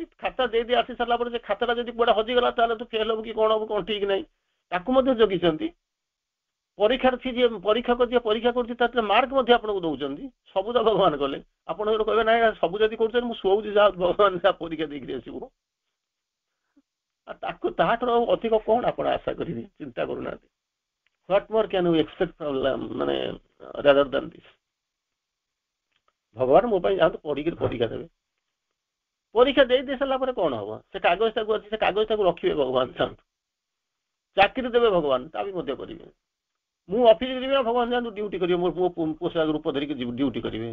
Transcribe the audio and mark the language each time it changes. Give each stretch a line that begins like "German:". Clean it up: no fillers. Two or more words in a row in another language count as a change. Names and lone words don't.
Odia: ଖାତା ଦେଇଦେଇ ଆସି ସାରିଲା ପରେ ସେ ଖାତାଟା ଯଦି କୁଆଡେ ହଜିଗଲା ତାହେଲେ ତୁ ଫେଲ ହବୁ କି କଣ ହବୁ କଣ ଠିକ ନାହିଁ, ତାକୁ ମଧ୍ୟ ଜଗିଛନ୍ତି। ପରୀକ୍ଷାର୍ଥୀ ଯିଏ ପରୀକ୍ଷକ ଯିଏ ପରୀକ୍ଷା କରୁଛି ତାର ମାର୍କ ମଧ୍ୟ ଆପଣଙ୍କୁ ଦଉଛନ୍ତି। ସବୁ ତ ଭଗବାନ କଲେ। ଆପଣ ଯଦି କହିବେ ନାହିଁ ସବୁ ଯଦି କରୁଛନ୍ତି ମୁଁ ଶୋଉଛି ଯାହା ଭଗବାନ ଯାହା ପରୀକ୍ଷା ଦେଇକିରି ଆସିବୁ, ତାକୁ ତାହାଠାରୁ ଅଧିକ କଣ ଆପଣ ଆଶା କରିବେ? ଚିନ୍ତା କରୁନାହାନ୍ତି।
English: What more can we expect from ମାନେ rather than this?
Odia: ଭଗବାନ ମୋ ପାଇଁ ଯାଆନ୍ତୁ ପଢିକିରି ପରୀକ୍ଷା ଦେବେ। ପରୀକ୍ଷା ଦେଇ ସାରିଲା ପରେ କଣ ହବ? ସେ କାଗଜଟାକୁ ଅଛି, ସେ କାଗଜଟାକୁ ରଖିବେ ଭଗବାନ ଯାଆନ୍ତୁ। ଚାକିରି ଦେବେ ଭଗବାନ, ତା ବି ମଧ୍ୟ କରିବେ। ମୁଁ ଅଫିସ ଯିବି ନା ଭଗବାନ ଯାଆନ୍ତୁ ଡ୍ୟୁଟି କରିବେ, ମୋ ପୋଷାକ ରୂପ ଧରିକି ଡ୍ୟୁଟି କରିବେ।